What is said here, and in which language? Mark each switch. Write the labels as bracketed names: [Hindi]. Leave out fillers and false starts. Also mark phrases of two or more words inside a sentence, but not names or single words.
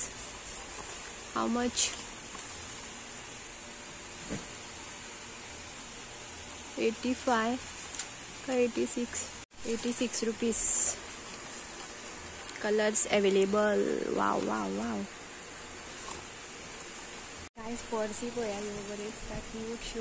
[English] How much? 85 or 86? 86 rupees. Colors available. Wow. Guys, [Konkani] पर्सी पळया बरें दिसता. [English] cute show.